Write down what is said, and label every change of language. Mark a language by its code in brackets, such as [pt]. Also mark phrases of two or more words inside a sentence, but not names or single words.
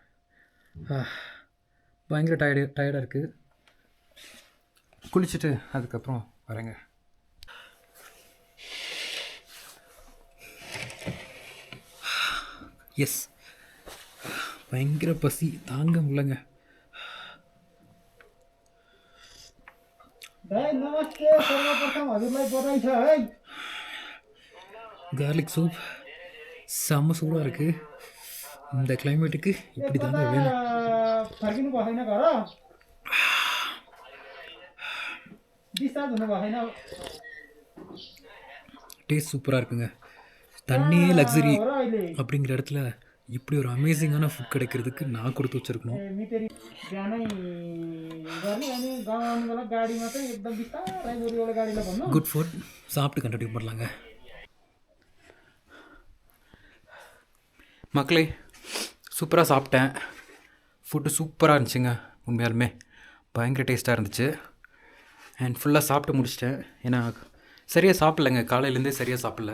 [ta] பயங்கர டயர்டாக இருக்குது. குளிச்சுட்டு அதுக்கப்புறம் வரேங்க. எஸ், பயங்கர பசி தாங்க முடியலங்க. [ne] दाइ नमस्ते, सर्वप्रथम हजुरलाई बधाई छ है। [en] garlic soup [ta] செம்ம சூடாக இருக்குது. இந்த கிளைமேட்டுக்கு இப்படி தாங்க வேணும். [ne] फर्किनु भएको छैन घर? डिस्चार्ज हुनु भएको छैन [ta] டேஸ்ட் சூப்பராக இருக்குங்க. தண்ணியே லக்ஸரி [ne] हो र अहिले? [ta] அப்படிங்கிற இடத்துல இப்படி ஒரு அமேசிங்கான ஃபுட் கிடைக்கிறதுக்கு நான் கொடுத்து வச்சுருக்கணும். [ne] मितेरी बिहानै गर्ने अनि गाउँ आउनु बेला गाडीमा चाहिँ एकदम बिस्तारै गोरी एउटा गाडीलाई भन्नु [en] good food [ta] சாப்பிட்டு கண்டினியூ பண்ணலாங்க. மக்களே, சூப்பராக சாப்பிட்டேன். ஃபுட்டு சூப்பராக இருந்துச்சுங்க. உண்மையாலுமே பயங்கர டேஸ்ட்டாக இருந்துச்சு. அண்ட் ஃபுல்லாக சாப்பிட்டு முடிச்சிட்டேன். ஏன்னா சரியாக சாப்பிட்லங்க, காலையிலேருந்தே சரியாக சாப்பிட்ல.